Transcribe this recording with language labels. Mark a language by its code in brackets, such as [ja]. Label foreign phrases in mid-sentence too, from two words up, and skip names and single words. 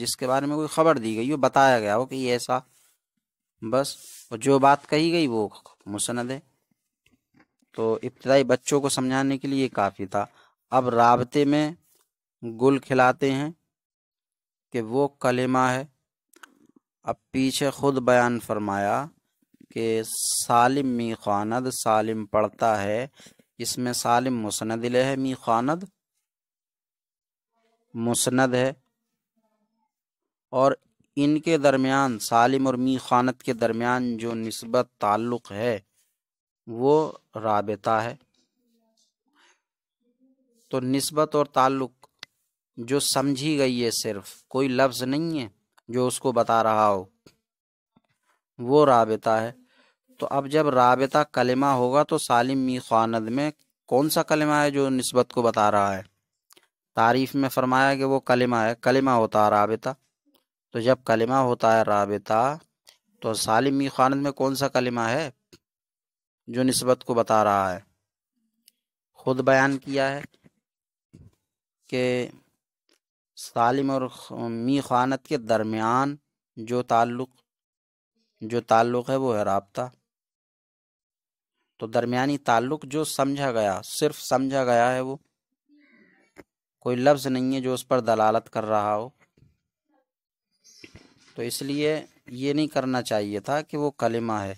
[ur] جس کے بارے میں کوئی خبر دی گئی ہو، بتایا گیا ہو کہ یہ ایسا، بس جو بات کہی گئی وہ مسند ہے۔ تو ابتدائی بچوں کو سمجھانے کے لیے یہ کافی تھا۔ اب رابطے میں گل کھلاتے ہیں کہ وہ کلمہ ہے۔ اب پیچھے خود بیان فرمایا کہ [fa] سالم می خواند، [ur] سالم پڑھتا ہے، اس میں سالم مسند ہے، [fa] می خواند [ur] مسند ہے، اور ان کے درمیان سالم اور می خواند کے درمیان جو نسبت تعلق ہے وہ رابطہ ہے۔ تو نسبت اور تعلق جو سمجھی گئی ہے، صرف کوئی لفظ نہیں ہے جو اس کو بتا رہا ہو، وہ رابطہ ہے۔ تو اب جب رابطہ کلمہ ہوگا تو [fa] سالم می خواند [ur] میں کون سا کلمہ ہے جو نسبت کو بتا رہا ہے؟ تعریف میں فرمایا کہ وہ کلمہ ہے، کلمہ ہوتا ہے رابطہ۔ تو جب کلمہ ہوتا ہے رابطہ تو [fa] سالم می خواند [ur] میں کون سا کلمہ ہے جو نسبت کو بتا رہا ہے؟ خود بیان کیا ہے کہ سالم اور [fa] می خواند [ur] کے درمیان جو تعلق ہے وہ ہے رابطہ۔ تو درمیانی تعلق جو سمجھا گیا، صرف سمجھا گیا ہے، وہ کوئی لفظ نہیں ہے جو اس پر دلالت کر رہا ہو۔ تو اس لیے یہ نہیں کرنا چاہیے تھا کہ وہ کلمہ ہے۔